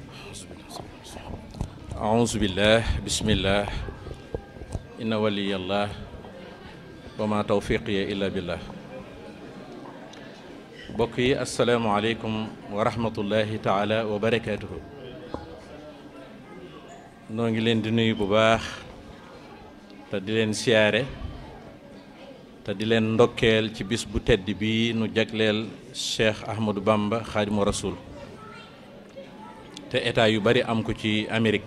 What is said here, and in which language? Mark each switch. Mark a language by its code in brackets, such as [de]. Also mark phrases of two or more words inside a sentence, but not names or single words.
[ar] أعوذ بالله بسم الله إن ولي الله وما توفيقي إلا بالله. [wo] mbokk yi [ar] السلام عليكم ورحمة الله تعالى وبركاته. [wo] noo ngi leen di nuyu bu baax te di leen siyaare te di leen ndokkeel ci bis bu tedd bii nu jagleel Cheikh Ahmadou Bamba Xaadimu Rasuul te état yu bari am ko ci Amérique.